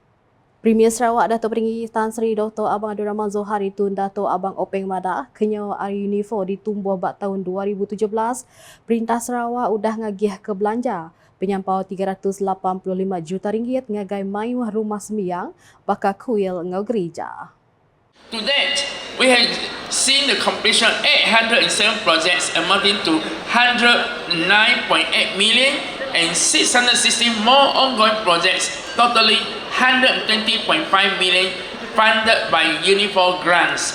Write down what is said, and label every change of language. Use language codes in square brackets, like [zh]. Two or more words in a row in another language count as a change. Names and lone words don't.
[iba] Premier Sarawak Dato' Peringgi Tan Sri Dr. Abang Abdul Rahman Zohari Tun Dato' Abang Openg Madah kenyo Unifor ditumbuh bak tahun 2017. Perintah Sarawak udah ngagih ke belanja penyampau 385 juta ringgit ngagai mayuh rumah sembiang bakal kuil ngau gereja. [en] To date, we have seen the completion of 807 projects amounting to 109.8 million and 660 more ongoing projects totaling 120.5 million funded by Unifor grants.